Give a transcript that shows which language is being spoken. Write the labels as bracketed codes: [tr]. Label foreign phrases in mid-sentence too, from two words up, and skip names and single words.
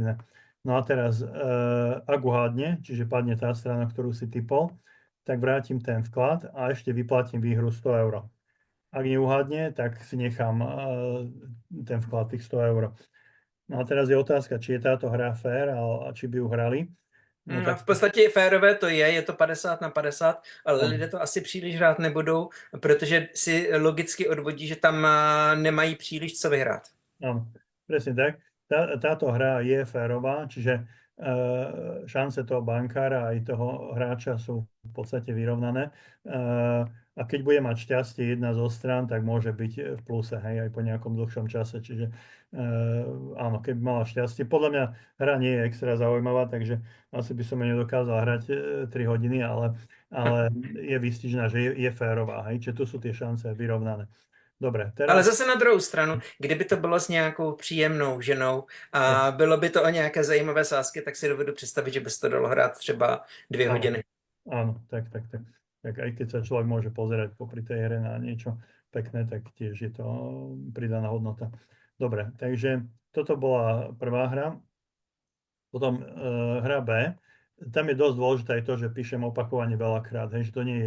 [sk] No a teraz, ak uhádne, čiže padne tá strana, ktorú si typol, tak vrátim ten vklad a ešte vyplatím výhru 100 eur. Ak neuhádne, tak si nechám ten vklad tých 100 eur. No a teraz je otázka, či je táto hra fér a či by ju hrali. [cs] No A tak v podstatě férové to je to 50/50, ale [sk] áno, [cs] lidé to asi příliš hrát nebudou, protože si logicky odvodí, že tam nemají příliš co vyhrát. [sk] áno, presne tak. Táto hra je férová, čiže šance toho bankára aj toho hráča sú v podstate vyrovnané. A keď bude mať šťastie jedna zo strán, tak môže byť v pluse, hej, aj po nejakom dlhšom čase. Čiže áno, keby mala šťastie. Podľa mňa hra nie je extra zaujímavá, takže asi by som ju nedokázal hrať 3 hodiny, ale je výstižná, že je férová, hej, čiže tu sú tie šance vyrovnané. Dobre, Ale teraz... [cs] zase na druhou stranu, kdyby to bylo s nějakou příjemnou ženou [sk] Hej, [cs] a bylo by to o nějaké zajímavé sázky, tak si dovedu představit, že by se to dalo hrát třeba 2 [sk] áno, [cs] hodiny. [sk] áno, tak. Tak aj keď sa človek môže pozerať popri tej hre na niečo pekné, tak tiež je to pridaná hodnota. Dobre, takže toto bola prvá hra. Potom hra B. Tam je dosť dôležité aj to, že píšem opakovane veľakrát, hej, že to nie je